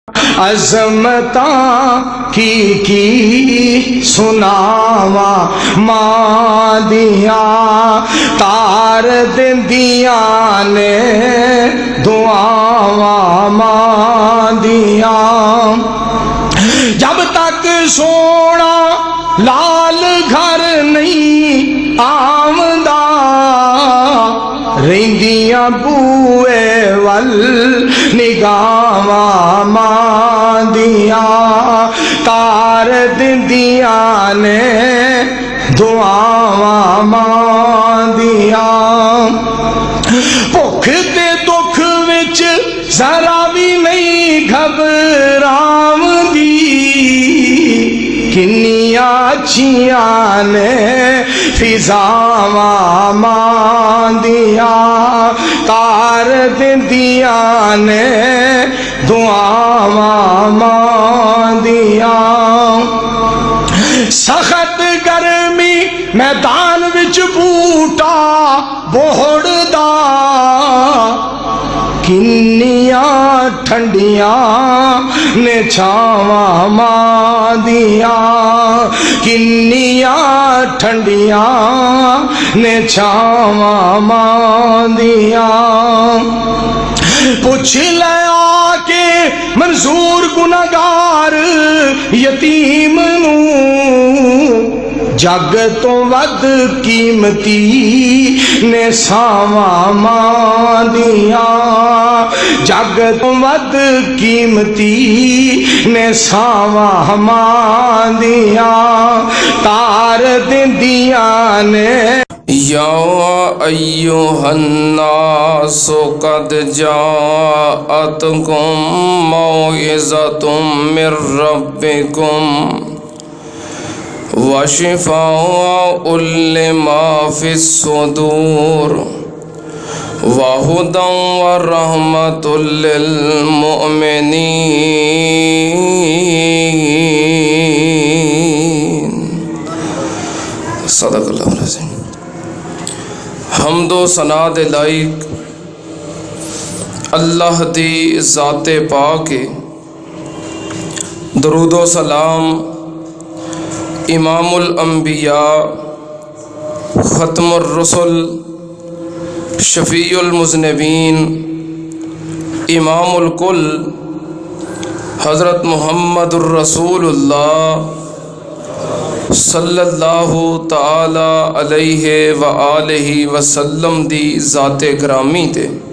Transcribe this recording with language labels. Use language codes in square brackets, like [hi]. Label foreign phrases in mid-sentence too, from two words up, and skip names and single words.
[pa] عظمتاں کی سناواں ماں دیاں تار دندیاں نے دعاواں ماں دیاں جب تک سونا لال گھر نہیں آمدا رہندیاں بوئے ول نگاواں ماں دیاں تار دندیاں نے دعاواں ماں دیاں بھوک تے دکھ وچ ذرا بھی نہیں گھبراوندی کنیاں اچھیاں نے فضاواں ماں دیاں تار دندیاں نے دعاواں ماں دیاں سخت گرمی میدان وچ بوٹا بوڑدا کنیاں ٹھنڈیاں نے چھاواں ماں دیاں کنیاں ٹھنڈیاں نے چھاواں ماں دیاں پوچھ لے آ کے منظور گناہگار یتیم نوں جگ تو ود قیمتی نے ساواں ماں دیاں جگ تو ود قیمتی نے ساواں ماں دیاں تار دندیاں نے [ar] یا ایھا الناس قد جاءتکم موعظۃ من ربکم وشفاء لما فی الصدور وہدی ورحمۃ للمؤمنین صدق اللہ العظیم۔ [pa] حمد و ثنا دے لائق اللہ دی ذات پاک، درود و سلام [ar] امام الانبیاء ختم الرسل شفیع المذنبین امام الکل [pa] حضرت محمد الرسول اللہ [ar] صلی اللہ تعالی علیہ وآلہ وسلم [pa] دی ذات گرامی تے۔